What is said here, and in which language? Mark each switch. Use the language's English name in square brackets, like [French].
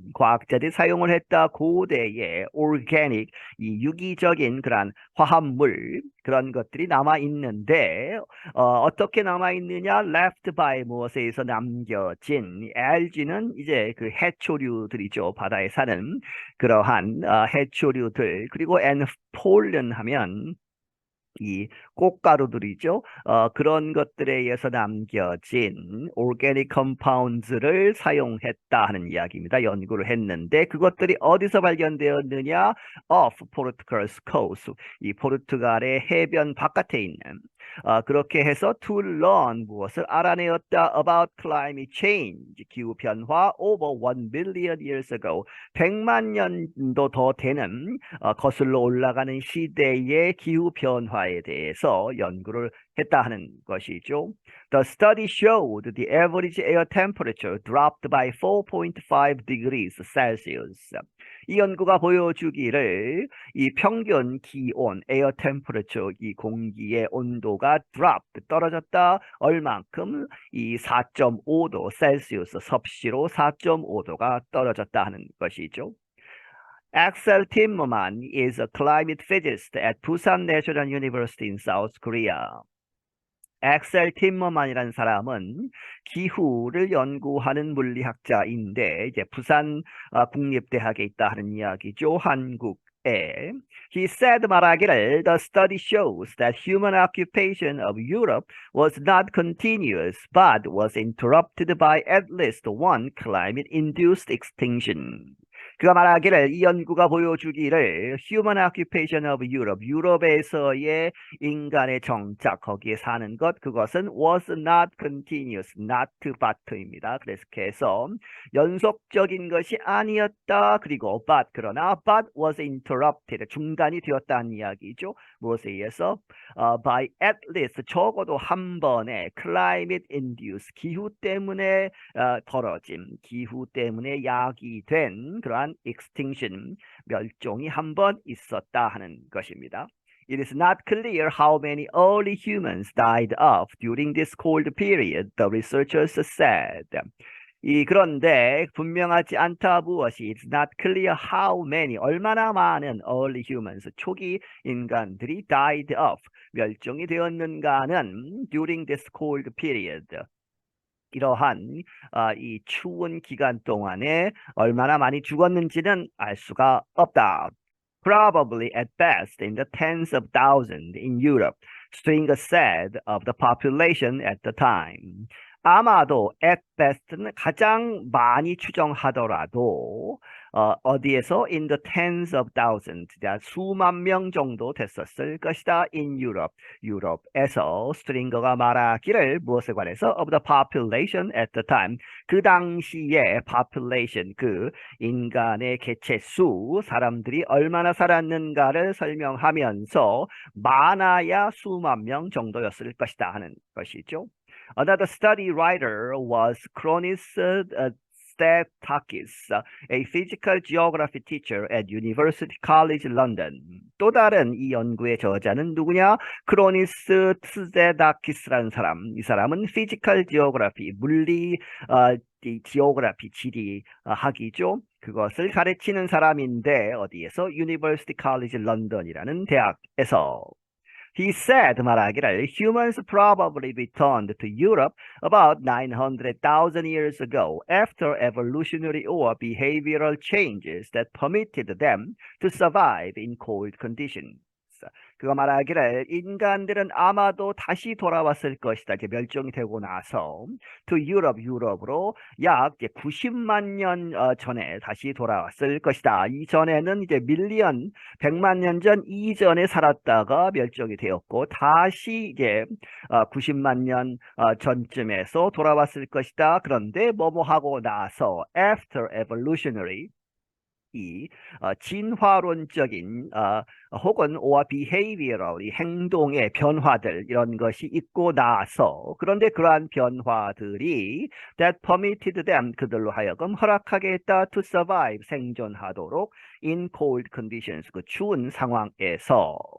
[Korean] 과학자들이 사용을 했다 고대의 organic, 이 유기적인 그런 화합물 그런 것들이 남아 있는데 어떻게 남아 있느냐? [English] Left by [Korean] 무엇에 의해서 남겨진 algae는 이제 그 해초류들이죠. 바다에 사는 그러한 해초류들 그리고 [English] and pollen [Korean] 하면 이 꽃가루들이죠. 그런 것들에 의해서 남겨진 [English] organic compounds [Korean] 를 사용했다 하는 이야기입니다. 연구를 했는데 그것들이 어디서 발견되었느냐? [English] Off Portugal's coast. [Korean] 이 포르투갈의 해변 바깥에 있는 그렇게 해서 [English] to learn [Korean] 무엇을 알아내었다 [English] about climate change [Korean] 기후 변화 [English] over 1 billion years ago [Korean] 100만 년도 더 되는 거슬러 올라가는 시대의 기후 변화에 대해서 연구를 했다 하는 것이죠. [English] The study showed the average air temperature dropped by 4.5 degrees Celsius. [Korean] 이 연구가 보여주기를 이 평균 기온, 에어 템퍼레처, 이 공기의 온도가 떨어졌다. 얼만큼? 이 4.5도 셀시우스 섭씨로 4.5도가 떨어졌다 하는 것이죠. [English] Axel Timmerman is a climate physicist at Busan National University in South Korea. [Korean] 엑셀 팀머만이라는 사람은 기후를 연구하는 물리학자인데 이제 부산 국립대학에 있다 하는 이야기죠. 한국에. [English] He said [Korean] 말하기를 [English] The study shows that human occupation of Europe was not continuous but was interrupted by at least one climate-induced extinction. [Korean] 그가 말하기를 이 연구가 보여주기를 [English] Human occupation of Europe, [Korean] 유럽에서의 인간의 정착, 거기에 사는 것, 그것은 [English] was not continuous, not but [Korean] 입니다. 그래서 연속적인 것이 아니었다. 그리고 but, 그러나 [English] but was interrupted, [Korean] 중단이 되었다는 이야기죠. 무엇에 의해서? [English] By at least, [Korean] 적어도 한 번의 [English] climate induced, [Korean] 기후 때문에 벌어진, 기후 때문에 야기된 그러한 extinction, 멸종이 한 번 있었다 하는 것입니다. [English] It is not clear how many early humans died off during this cold period, the researchers said. [Korean] 그런데 분명하지 않다 무엇이 [English] It's not clear how many [Korean] 얼마나 많은 [English] early humans [Korean] 초기 인간들이 [English] died off [Korean] 멸종이 되었는가는 [English] during this cold period [Korean] 이러한 이 추운 기간 동안에 얼마나 많이 죽었는지는 알 수가 없다. [English] Probably at best in the tens of thousands in Europe, Stringer said of the population at the time. [Korean] 아마도 [English] at best [Korean] 는 가장 많이 추정하더라도 어디에서 [English] in the tens of thousands, [Korean] 수만 명 정도 됐었을 것이다. [English] in Europe, [Korean] 유럽에서 스트링거가 말하기를 무엇에 관해서 [English] of the population at the time, [Korean] 그 당시의 population, 그 인간의 개체수, 사람들이 얼마나 살았는가를 설명하면서 많아야 수만 명 정도였을 것이다 하는 것이죠. [English] Another study writer was Chronis Statakis, a physical geography teacher at University College London. [Korean] 또 다른 이 연구의 저자는 누구냐? 크로니스 트세다키스라는 사람. 이 사람은 [English] physical geography, [Korean] 물리 이 지오그라피, 지리 학이죠. 그것을 가르치는 사람인데 어디에서? [English] University College London이라는 [Korean] 대학에서. [English] He said [Korean] 말하기를 [English] humans probably returned to Europe about 900,000 years ago after evolutionary or behavioral changes that permitted them to survive in cold conditions. [Korean] 그가 말하기를 인간들은 아마도 다시 돌아왔을 것이다. 이제 멸종이 되고 나서 to Europe, 유럽으로 약 90만 년 전에 다시 돌아왔을 것이다. 이전에는 이제 밀리언, 100만 년 전 이전에 살았다가 멸종이 되었고 다시 이제 90만 년 전쯤에서 돌아왔을 것이다. 그런데 뭐뭐 하고 나서 [English] after evolutionary [Korean] 이 진화론적인 혹은 [English] or behavioral [Korean] 이 행동의 변화들 이런 것이 있고 나서 그런데 그러한 변화들이 [English] that permitted them [Korean] 그들로 하여금 허락하게 했다 [English] to survive [Korean] 생존하도록 [English] in cold conditions [Korean] 그 추운 상황에서